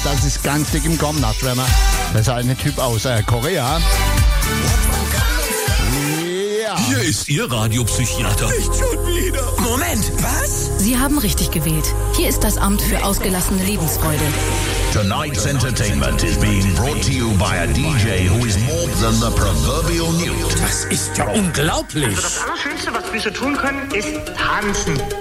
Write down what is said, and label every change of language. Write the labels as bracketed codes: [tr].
[de] Das ist ganz dick im Kommen, Nachtschwärmer. Das ist ein Typ aus Korea. Ja. Hier ist Ihr Radiopsychiater. Nicht schon wieder. Moment, was? Sie haben richtig gewählt. Hier ist das Amt für ausgelassene Lebensfreude. [en] Tonight's entertainment is being brought to you by a DJ who is more than the proverbial newt. [de] Das ist ja unglaublich. Also das Allerschönste, was wir so tun können, ist tanzen.